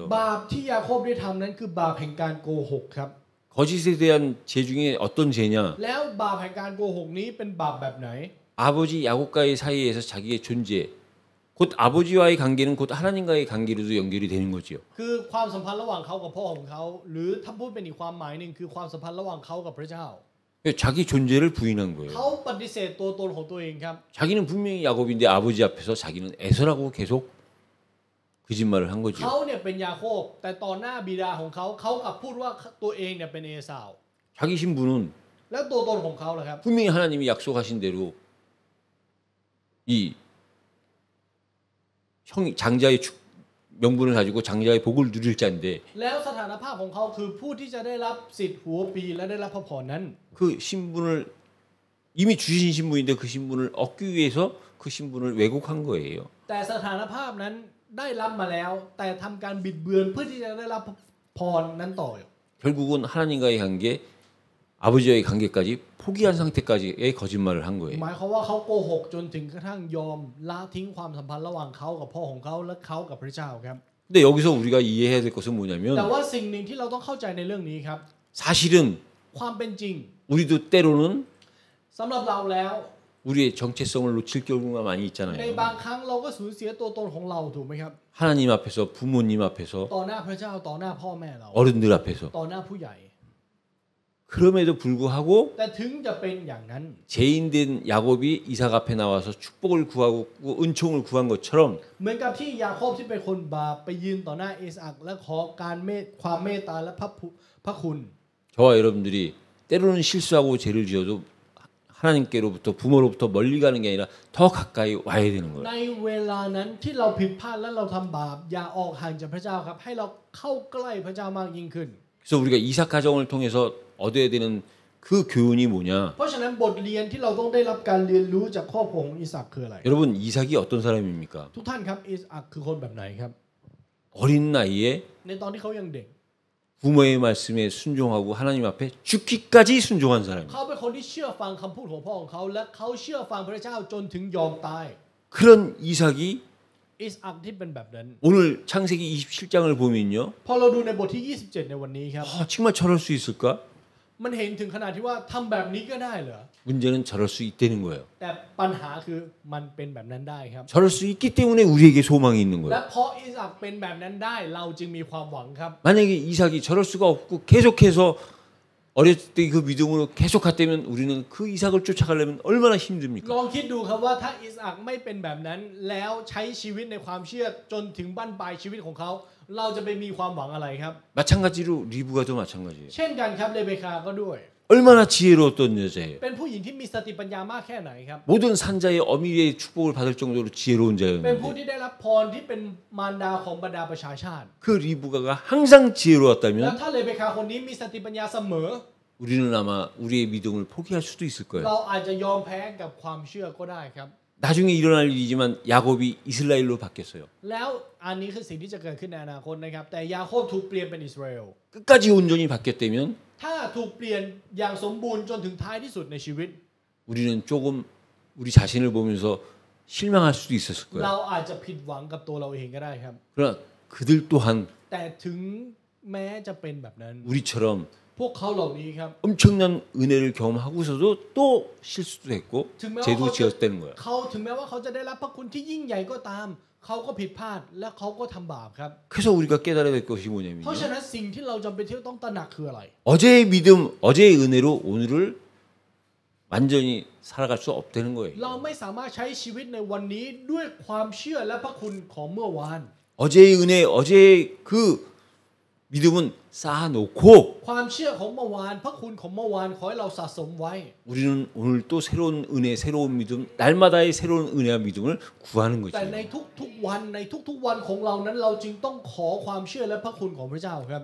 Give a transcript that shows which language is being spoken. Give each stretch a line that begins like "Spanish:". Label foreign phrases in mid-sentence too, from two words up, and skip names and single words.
Thai: บาปที่ยาโคบได้ทำนั้นคือบาปแห่งการโกหกครับ
Korean: 거짓에 대한 죄 중에 어떤 죄냐?
Thai: แล้วบาปแห่งการโกหกนี้เป็นบาปแบบไหน
Korean: 아버지 야곱과의 사이에서 자기의 존재, 곧 아버지와의 관계는 곧 하나님과의 관계로도 연결이 되는 거지요.
Thai: คือความสัมพันธ์ระหว่างเขากับพ่อของเขา หรือถ้าพูดเป็นอีกความหมายหนึ่งคือความสัมพันธ์ระหว่างเขากับพระเจ้า
Korean: 자기 존재를 부인한 거예요.
Thai: เขาปฏิเสธตัวตนของตัวเองครับ
Korean: 자기는 분명히 야곱인데 아버지 앞에서 자기는 에서라고 계속 거짓말을 한 거죠.
Thai: เขาเนี่ยเป็นยาโคบแต่ต่อหน้าบิดาของเขาเขากลับพูดว่าตัวเองเนี่ยเป็นเอสาว
Korean: 자기 신분은
Thai: แล้วตัวตนของเขาล่ะครับ
Korean: 분명히 하나님이 약속하신 대로 이 장자의 명분을 가지고 장자의 복을 누릴 자인데
Thai: แล้วสถานภาพของเขาคือผู้ที่จะได้รับสิทธิ์หัวปีและได้รับพระพรนั้น
Korean: 그 신분을 이미 주신 신분인데 그 신분을 얻기 위해서 그 신분을 왜곡한 거예요.
Thai: แต่สถานภาพนั้นได้รับมาแล้ว แต่ทำการบิดเบือนเพื่อที่จะได้รับพรนั้นต่อ
Korean: 결국은 하나님과의 관계 아버지와의 관계까지 포기한 상태까지의 거짓말을 한 ห 거예요.
Thai: มายความว่าเขาโกหกจนถึงกระทั่งยอมละทิ้งความสัมพันธ์ระหว่างเขากับพ่อของเขาและเขากับพระเจ้าครับ
Korean: 근데 여기서 우리가 이해해야 될 것은
Thai: แต่
Korean: 뭐냐면
Thai: ว่าสิ่งหนึ่งที่เราต้องเข้าใจในเรื่องนี้ครับ
Korean: 사실은
Thai: ความเป็นจริง
Korean: 우리도 때로는
Thai: สำหรับเราแล้ว
Korean: 우리의 정체성을 놓칠 경우가 많이
Thai: ใน
Korean: 있잖아요.
Thai: บางครั้งเราก็สูญเสียตัวตนของเราถูกไหมครับ
Korean: 하나님 앞에서, 부모님 앞에서,
Thai: ต่อหน้าพระเจ้าต่อหน้าพ่อแม่เรา
Korean: 어른들 앞에서.
Thai: ต่อหน้าผู้ใหญ่
Korean: 그럼에도 불구하고
Thai: แต่ถึงจะเป็นอย่างนั้น
Korean: 죄인된 야곱이 이삭 앞에 나와서 축복을 구하고 은총을 구한 것처럼
Thai: เหมือนกับที่ยาโคบที่เป็นคนบาปไปยืนต่อหน้าอิสอัคและขอการความเมตตาและพระคุณ
Korean: 저와 여러분들이 때로는 실수하고 죄를 지어도 하나님께로부터 부모로부터 멀리 가는 게 아니라 더 가까이 와야 되는
Thai: ใน
Korean: 거예요.
Thai: เวลานั้นที่เราผิดพลาดและเราทำบาปอย่าออกห่างจากพระเจ้าครับให้เราเข้าใกล้พระเจ้ามากยิ่งขึ้น
Korean: 그래서 우리가 이삭 가정을 통해서 얻어야 되는 그 교훈이 뭐냐?
Thai: เพราะฉะนั้นบทเรียนที่เราต้องได้รับการเรียนรู้จากครอบครัวของอิสอัคคืออะไร
Korean: 여러분 이삭이 어떤 사람입니까?
Thai: ทุกท่านครับอิสอัคคือคนแบบไหนครับ
Korean: 어린 나이에
Thai: ในตอนที่เขายังเด็ก
Korean: 부모의 말씀에 순종하고 하나님 앞에 죽기까지 순종한 사람입니다.
Thai: เขาเป็นคนที่เชื่อฟังคำพูดของพ่อของเขาและเขาเชื่อฟังพระเจ้าจนถึงยอมตาย
Korean: 그런 이삭이
Thai: อิสอัคที่เป็นแบบนั้น
Korean: 오늘 창세기 27장을 보면요.
Thai: พอเราดูในบทที่ 27 ในวันนี้ครับ
Korean: 정말 저럴 수 있을까?
Thai: มันเห็นถึงขนาดที่ว่าทำแบบนี้ก็ได้เหรอ
Korean: 문제는 저럴 수 있다는 거예요.
Thai: แต่ปัญหาคือมันเป็นแบบนั้นได้ครับ
Korean: 저럴 수 있기 때문에 우리에게 소망이 있는
Thai: และ
Korean: 거예요.
Thai: เพราะอิสอัคเป็นแบบนั้นได้เราจึงมีความหวังครับ
Korean: 만약에 이삭이 저럴 수가 없고 계속해서 어렸을 때 그 믿음으로 계속 갔다면 우리는 그 이삭을 쫓아가려면 얼마나 힘듭니까?
Thai: ลองคิดดูครับว่าถ้าอิสอัคไม่เป็นแบบนั้น แล้วใช้ชีวิตในความเชื่อจนถึงบั้นปลายชีวิตของเขา เราจะไปมีความหวังอะไรครับ
Korean: 마찬가지로 리브가도 마찬가지예요.
Thai: เช่นกันครับเลเบคาก็ด้วย
Korean: 얼마나 지혜로웠던 여자예요.
Thai: เป็นผู้หญิงที่มีสติปัญญามากแค่ไหนครับ
Korean: 모든 산자의 어미의 축복을 받을 정도로 지혜로운
Thai: เป็นผู้
Korean: 자였는데
Thai: ที่ได้รับพรที่เป็นมารดาของบรรดาประชาชาติ
Korean: 그 리브가가 항상
Thai: แล้ว
Korean: 지혜로웠다면
Thai: ถ้าเลเบคาคนนี้มีสติปัญญาเสมอ
Korean: 우리는 아마 우리의 믿음을 포기할 수도 있을 거예요.
Thai: เราอาจจะยอมแพ้กับความเชื่อก็ได้ครับ
Korean: 나중에 일어날 일이지만 야곱이 이스라엘로 바뀌었어요.
Thai: แล้วอันนี้คือสิ่งที่จะเกิดขึ้นในอนาคตนะครับแต่ยาโคบถูกเปลี่ยนเป็นอิสราเอล
Korean: 끝까지 온전히 바뀌었다면
Thai: ถ้าถูกเปลี่ยนอย่างสมบูรณ์จนถึงท้ายที่สุดในชีวิต
Korean: 우리는 조금 우리 자신을 보면서 실망할 수도 있었을
Thai: เรา
Korean: 거예요.
Thai: อาจจะผิดหวังกับตัวเราเองก็ได้ครับ
Korean: 그러나 그들 또한
Thai: แต่ถึงแม้จะเป็นแบบนั้น
Korean: 우리처럼
Thai: พวกเขาเหล่านี้ครับ
Korean: 엄청난 은혜를 경험하고서도 또 실수도 했고 증명하고 죄도 지었다는 거예요.
Thai: เขาถึงแม้ว่าเขาจะได้รับพระคุณที่ยิ่งใหญ่ก็ตาม เขาก็ผิดพลาดและเขาก็ทำบาปครับ
Korean: 그래서 우리가 깨달아야 될 것이
Thai: เพราะ
Korean: 뭐냐면요.
Thai: ฉะนั้นสิ่งที่เราจำเป็นที่ต้องตระหนักคืออะไร
Korean: 어제의 믿음, 어제의 은혜로 오늘을 완전히 살아갈 수 없다는 거예요.
Thai: เราไม่สามารถใช้ชีวิตในวันนี้ด้วยความเชื่อและพระคุณของเมื่อวาน
Korean: 어제의 은혜, 어제의 그 믿음은 쌓아놓고
Thai: ความเชื่อของเมื่อวาน พระคุณของเมื่อวานขอให้เราสะสมไว้
Korean: 우리는 오늘 또 새로운 은혜, 새로운 믿음, 날마다의 새로운 은혜와 믿음을 구하는
Thai: แต่
Korean: 거죠.
Thai: ในทุกๆวันของเรานั้นเราจึงต้องขอความเชื่อและพระคุณของพระเจ้าครับ